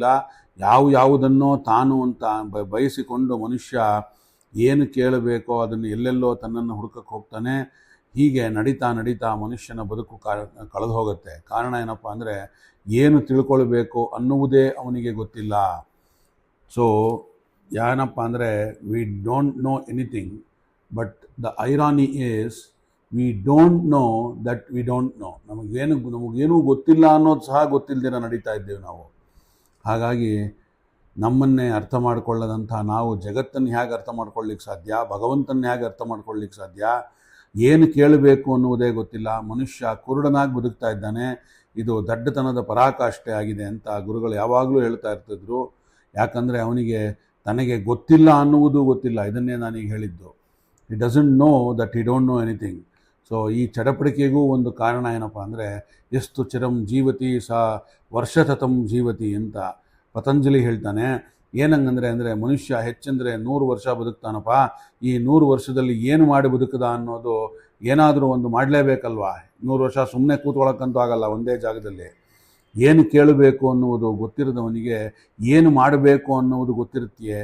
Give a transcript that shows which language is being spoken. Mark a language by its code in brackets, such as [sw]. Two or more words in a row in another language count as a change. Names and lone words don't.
[kn] ಯಾವುದನ್ನೋ ತಾನು ಅಂತ ಬಯಸಿಕೊಂಡು ಮನುಷ್ಯ ಏನು ಕೇಳಬೇಕೋ ಅದನ್ನು ಎಲ್ಲೆಲ್ಲೋ ತನ್ನನ್ನು ಹುಡುಕಕ್ಕೆ ಹೋಗ್ತಾನೆ. ಹೀಗೆ ನಡೀತಾ ಮನುಷ್ಯನ ಬದುಕು ಕಳೆದು ಹೋಗುತ್ತೆ. ಕಾರಣ ಏನಪ್ಪ ಅಂದರೆ, ಏನು ತಿಳ್ಕೊಳ್ಬೇಕು ಅನ್ನುವುದೇ ಅವನಿಗೆ ಗೊತ್ತಿಲ್ಲ. ಸೊ ಏನಪ್ಪ ಅಂದರೆ, [en] We don't know anything, but the irony is we don't know that we don't know. [kn] ನಮಗೇನೂ ಗೊತ್ತಿಲ್ಲ ಅನ್ನೋದು ಸಹ ಗೊತ್ತಿಲ್ಲದಿರ ನಡೀತಾ ಇದ್ದೇವೆ ನಾವು. ಹಾಗಾಗಿ ನಮ್ಮನ್ನೇ ಅರ್ಥ ಮಾಡಿಕೊಳ್ಳದಂಥ ನಾವು ಜಗತ್ತನ್ನು ಹೇಗೆ ಅರ್ಥ ಮಾಡ್ಕೊಳ್ಳಿಕ್ಕೆ ಸಾಧ್ಯ, ಭಗವಂತನ ಹೇಗೆ ಅರ್ಥ ಮಾಡ್ಕೊಳ್ಳಿಕ್ಕೆ ಸಾಧ್ಯ, ಏನು ಕೇಳಬೇಕು ಅನ್ನುವುದೇ ಗೊತ್ತಿಲ್ಲ. ಮನುಷ್ಯ ಕುರುಡನಾಗಿ ಬದುಕ್ತಾ ಇದ್ದಾನೆ. ಇದು ದಡ್ಡತನದ ಪರಾಕಾಷ್ಠೆ ಆಗಿದೆ ಅಂತ ಗುರುಗಳು ಯಾವಾಗಲೂ ಹೇಳ್ತಾ ಇರ್ತಿದ್ರು. ಯಾಕಂದರೆ ಅವನಿಗೆ ತನಗೆ ಗೊತ್ತಿಲ್ಲ ಅನ್ನುವುದು ಗೊತ್ತಿಲ್ಲ. ಇದನ್ನೇ ನಾನೀಗ ಹೇಳಿದ್ದು. [en] He doesn't know that he don't know anything. [kn] ಸೊ ಈ ಚಡಪಡಿಕೆಗೂ ಒಂದು ಕಾರಣ ಏನಪ್ಪ ಅಂದರೆ, ಎಷ್ಟು [sa] ಚಿರಂ ಜೀವತಿ ಸಾ ವರ್ಷತತಂ ಜೀವತಿ [kn] ಅಂತ ಪತಂಜಲಿ ಹೇಳ್ತಾನೆ. ಏನಂಗಂದರೆ ಮನುಷ್ಯ ಹೆಚ್ಚಂದರೆ 100 ವರ್ಷ ಬದುಕ್ತಾನಪ್ಪ. ಈ 100 ವರ್ಷದಲ್ಲಿ ಏನು ಮಾಡಿ ಬದುಕದ ಅನ್ನೋದು ಏನಾದರೂ ಒಂದು ಮಾಡಲೇಬೇಕಲ್ವಾ. 100 ವರ್ಷ ಸುಮ್ಮನೆ ಕೂತ್ಕೊಳ್ಳೋಕ್ಕಂತೂ ಆಗಲ್ಲ ಒಂದೇ ಜಾಗದಲ್ಲಿ. ಏನು ಕೇಳಬೇಕು ಅನ್ನುವುದು ಗೊತ್ತಿರದವನಿಗೆ ಏನು ಮಾಡಬೇಕು ಅನ್ನುವುದು ಗೊತ್ತಿರುತ್ತೆಯೇ?